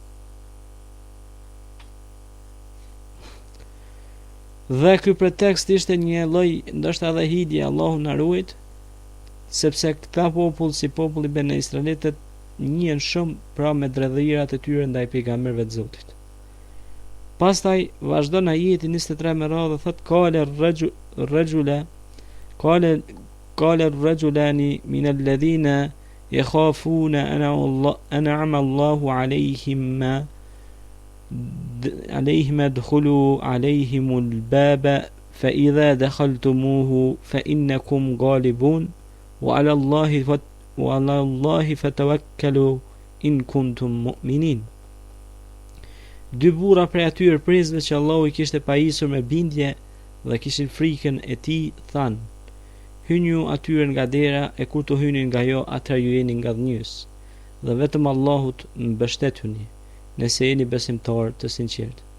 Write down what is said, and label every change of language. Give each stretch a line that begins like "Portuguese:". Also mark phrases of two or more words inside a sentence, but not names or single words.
Albanian: Dhe ky pretekst ishte një lloj ndoshta edhe hidje, Allahu na ruajt, sepse këta popull, si populli ben Israelitët, njihen shumë pra me dredhirat e tyre ndaj pejgamberëve të Zotit. Pastaj vazhdon ajeti 23 me radhë, thot:
Arabic: قال رجلان من الذين يخافون أنعم الله عليهم ادخلوا عليهم الباب فإذا دخلتموه فإنكم غالبون وعلى الله وعلى الله فتوكلوا إن كنتم مؤمنين.
Albanian: Dy burra prej atyre prizve që Allahu i kishte pajisur me bindje dhe kishin frikën e tij, thanë: hyni ju atyre nga dera, e kur të hynin nga jo, atëherë ju jeni nga dhënjës, dhe vetëm Allahut mbështetuni, nëse jeni besimtar të sinqert.